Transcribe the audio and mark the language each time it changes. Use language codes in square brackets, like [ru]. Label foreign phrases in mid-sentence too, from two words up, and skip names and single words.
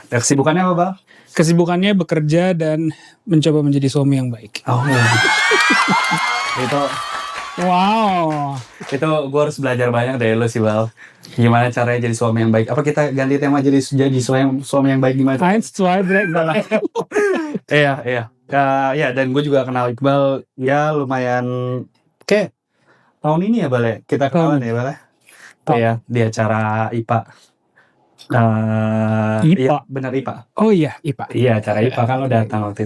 [id] ya. Kesibukannya apa Bal? Kesibukannya bekerja dan mencoba menjadi suami yang baik. Oh. Itu gue harus belajar banyak dari lo sih Bal. Gimana caranya jadi suami yang baik? Apa kita ganti tema jadi suami yang baik gimana? [de] Eins, zwei, drei, [id] Iya. Ya, dan gue juga kenal Iqbal ya lumayan kayak tahun ini ya Bal ya? Kita kenalan ya Bal ya? Iya, di acara IPA. IPA? Iya, benar IPA. Oh iya, IPA. Iya, acara IPA kan lo datang waktu itu.